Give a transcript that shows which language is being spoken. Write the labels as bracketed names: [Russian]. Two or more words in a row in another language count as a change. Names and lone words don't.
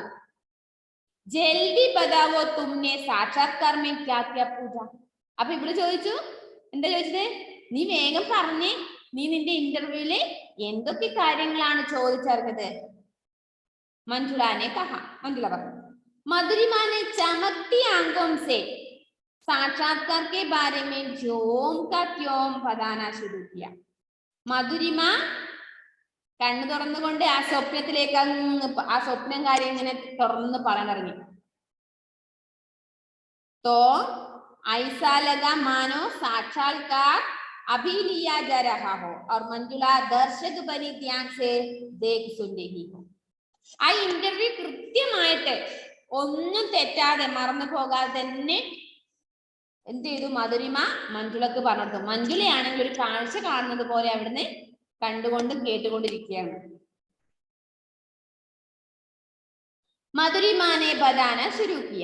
[Hindi] जल्दी बताओ तुमने साक्षात्कार में क्या क्या पूछा. [Malayalam] അപ്പൊ ഇവള് ചോദിച്ചു, എന്താ ചോദിച്ചത്? നീ വേഗം പറഞ്ഞേ, നീ നിന്റെ ഇന്റർവ്യൂല് എന്തൊക്കെ കാര്യങ്ങളാണ് ചോദിച്ചറിഞ്ഞത്? മഞ്ജുളാനെ മഞ്ജുള പറഞ്ഞു, [Hindi] मधुरिमा ने चमकती आंखों से साक्षात्कार के बारे में जोम का त्योम बताना शुरू किया. [Malayalam] മധുരിമ കണ്ണു തുറന്നുകൊണ്ട് ആ സ്വപ്നത്തിലേക്ക് ആ സ്വപ്നം കാര്യം ഇങ്ങനെ തുറന്ന് പറയാൻ തുടങ്ങി. [Hindi] तो ऐसा लगा मानो साक्षात्कार अभी लिया जा रहा हो और मंजुला दर्शक बनी ध्यान से देख सुन रही हो. [Malayalam] ആ ഇന്റർവ്യൂ കൃത്യമായിട്ട് ഒന്നും തെറ്റാതെ മറന്നു പോകാതെ തന്നെ എന്ത് ചെയ്തു? മധുരിമ മഞ്ജുളക്ക് പറഞ്ഞു. മഞ്ജുളയാണെങ്കിൽ ഒരു കാഴ്ച കാണുന്നത് പോലെ അവിടുന്ന് കണ്ടുകൊണ്ടും കേട്ടുകൊണ്ടിരിക്കുകയാണ്. [Hindi] मधुरिमा ने बताना शुरू किया.